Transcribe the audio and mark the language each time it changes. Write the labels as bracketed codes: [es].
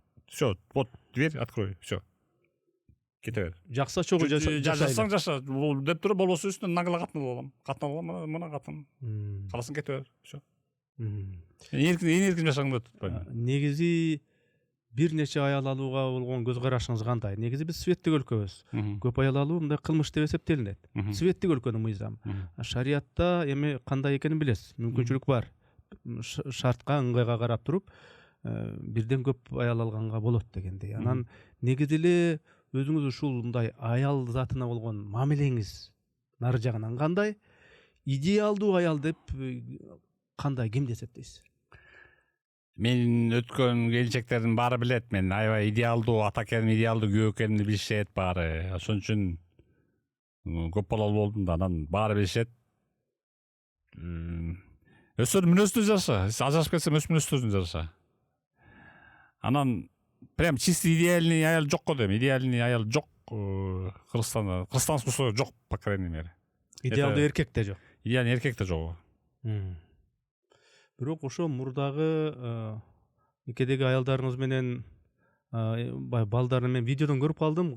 [ru] Всё, вот дверь открой, всё. [ky] Кете бер. Жакса чогуу жашасаң жаша, бул деп туруп болбосо үстүнө нагыла катын алам. Катын алам, мына катын. Каласың кете бер, всё. Эркин жашагың келет. Негизи бир нече аял алууга болгон көз карашыңыз кандай? Негизи биз светтик өлкөбүз. Көп аял алуу мындай кылмыш деп эсептелинет. Светтик өлкөнүн мыйзамы. Шариятта эми кандай экенин билесиз. Мүмкүнчүлүк бар. Шартка, ыңгайга карап туруп, бирден көп аял алганга болот дегендей. Анан негизи эле өзүңүз ушундай аял затына болгон мамилеңиз нары жагынан кандай? Идеалдуу аял деп кандай, кимди эсептейсиз? Мен өткөн келинчектердин баары билет. Мен аябай идеалдуу ата экеним, идеалдуу күйөө экенимди билишет баары. Ошон үчүн көп балалуу болдум да, анан баары билишет. Өздөрү мүнөздүү жаша. Ажырашып кетсем өз мүнөздөрүн жаша. Анан прям чисто идеальный аял жок го дейм. Идеальный аял жок Кыргызстанда. Кыргызстан жок, [ru] по крайней мере. [ky] Идеалдуу эркек да жок. Идеальный эркек да жок. Бирок ошо мурдагы никедеги аялдарыңыз менен балдарын мен видеодон көрүп калдым.